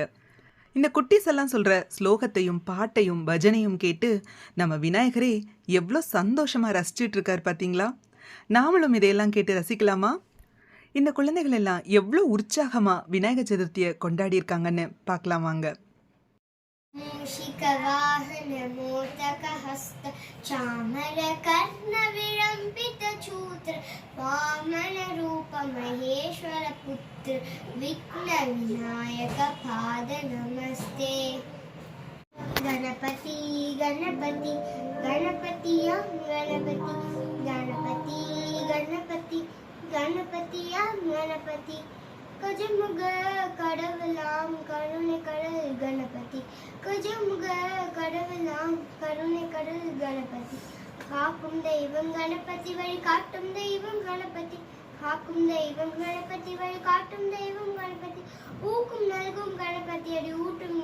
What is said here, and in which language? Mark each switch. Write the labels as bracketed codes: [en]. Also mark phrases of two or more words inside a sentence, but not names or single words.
[ta] இந்த குட்டீஸ் எல்லாம் சொல்கிற ஸ்லோகத்தையும் பாட்டையும் பஜனையும் கேட்டு நம்ம விநாயகரே எவ்வளோ சந்தோஷமாக ரசிச்சுட்டு இருக்கார் பார்த்தீங்களா? நாமளும் இதையெல்லாம் கேட்டு ரசிக்கலாமா? இந்த குழந்தைகள் எல்லாம் எவ்வளோ உற்சாகமாக விநாயகர் சதுர்த்தியை கொண்டாடி இருக்காங்கன்னு பார்க்கலாம் வாங்க. [sa] मूषिकवाहन मोदकहस्त चामरकर्णविलम्बितचूत्र वामनरूप महेश्वरपुत्र विघ्नविनायकपाद नमस्ते. [ta] गणपति गणपति गणपतियां गणपति गणपति गणपति गणपतियां गणपति கஜமுக கடவுளாம் கருணை கடல் கணபதி கஜமுக கடவுளாம் கருணை கடல் கணபதி காக்கும் தெய்வம் கணபதி வழி காட்டும் தெய்வம் கணபதி காக்கும் தெய்வம் கணபதி வழி காட்டும் தெய்வம் கணபதி ஊக்கும் நல்கும் கணபதி அடி ஊட்டும்